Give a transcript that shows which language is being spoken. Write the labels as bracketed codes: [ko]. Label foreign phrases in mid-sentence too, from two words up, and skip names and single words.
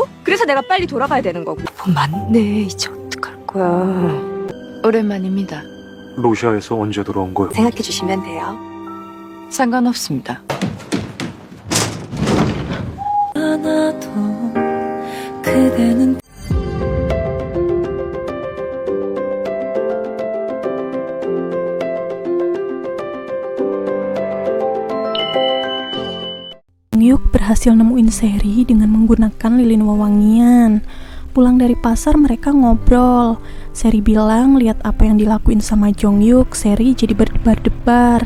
[ko] 그래서 내가 빨리 돌아가야 되는 거고. 맞네. 이제 어떡할 거야. 오랜만입니다. 러시아에서 언제 돌아온 거요? 생각해 주시면 돼요. 상관없습니다. 하나도 그대는 [id] Yuk berhasil nemuin Seri dengan menggunakan lilin wewangian. Pulang dari pasar mereka ngobrol. Seri bilang lihat apa yang dilakuin sama Jongyuk, Seri jadi berdebar-debar.